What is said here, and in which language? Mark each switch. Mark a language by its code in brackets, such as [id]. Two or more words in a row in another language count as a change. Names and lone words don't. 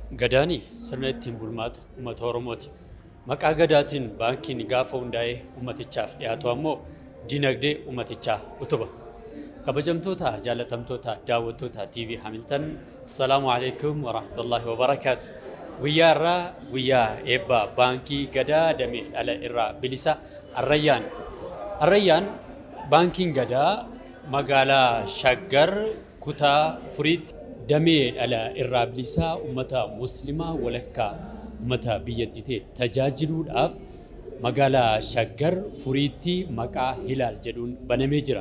[om] Gadaanii sirna ittiin bulmaata uummata Oromooti. Maqaa gadaatiin baankiin gaafa hundaa'ee uummatichaaf dhiyaatu ammoo dinagdee uummatichaa utuba. Kabajamtoota jaalatamtoota daawwattoota [ar] TV Hamilton, السلام عليكم ورحمة الله وبركاته. [om] Guyyaa irraa guyyaa eebbaa baankii gadaa damee dhala irraa bilisa Arrayyaan. Arrayyaan baankiin gadaa magaalaa Shaggar kutaa Furiitti damee dhala irraa bilisaa uummata muslimaa walakkaa uummata biyyattii tajaajiluudhaaf magaalaa Shaggar Furiitti maqaa Hilaal jedhuun banamee jira.